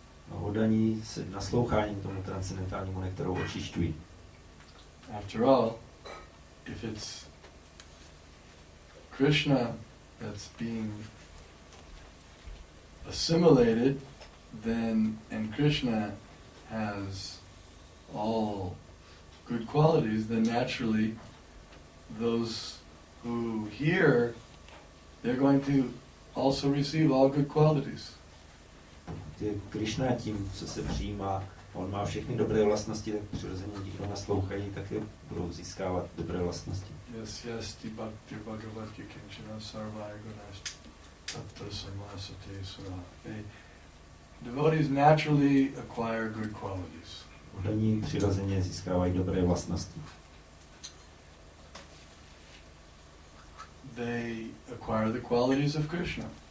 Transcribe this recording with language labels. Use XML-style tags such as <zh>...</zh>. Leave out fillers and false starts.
<cs>A oddaní se nasloucháním tomu transcendentálnímu nektaru očišťují.</cs> <en>After all, if it's Krishna that's being assimilated, then, and Krishna has all good qualities, then naturally those who hear, they're going to also receive all good qualities.</en> <cs>Krishna tím, co se přijímá, on má všechny dobré vlastnosti, tak přirozeně ti, kdo naslouchají, také budou získávat dobré vlastnosti.</cs> <sa>Yes, Vidyagati Prabhu kinchana sarvaya gunas tattva samasate sura.</sa> <en>Devotees naturally acquire good qualities.</en> <cs>Oddaní přirozeně získávají dobré vlastnosti.</cs> <en>They acquire the qualities of Krishna.</en>